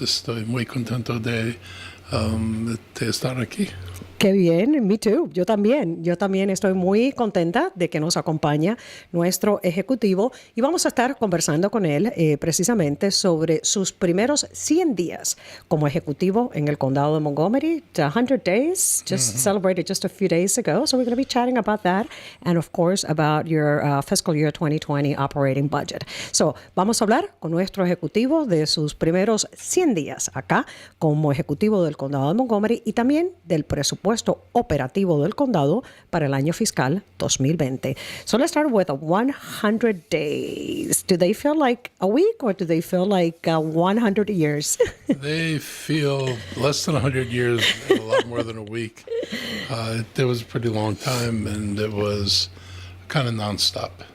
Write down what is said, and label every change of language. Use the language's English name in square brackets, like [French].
[Spanish] Estoy muy contento de estar aquí. Qué bien, [English] me too. [Spanish] Yo también estoy muy contenta de que nos acompaña nuestro ejecutivo y vamos a estar conversando con él precisamente sobre sus primeros 100 días como ejecutivo en el condado de Montgomery. [English] 100 days, just celebrated just a few days ago. So we're going to be chatting about that and of course about your fiscal year 2020 operating budget. [Spanish] So vamos a hablar con nuestro ejecutivo de sus primeros 100 días acá como ejecutivo del condado de Montgomery y también del presupuesto operativo del condado para el año fiscal 2020. [English] So let's start with 100 days. Do they feel like a week or do they feel like 100 years? They feel less than 100 years, a lot more than a week. It was a pretty long time and it was kind of nonstop.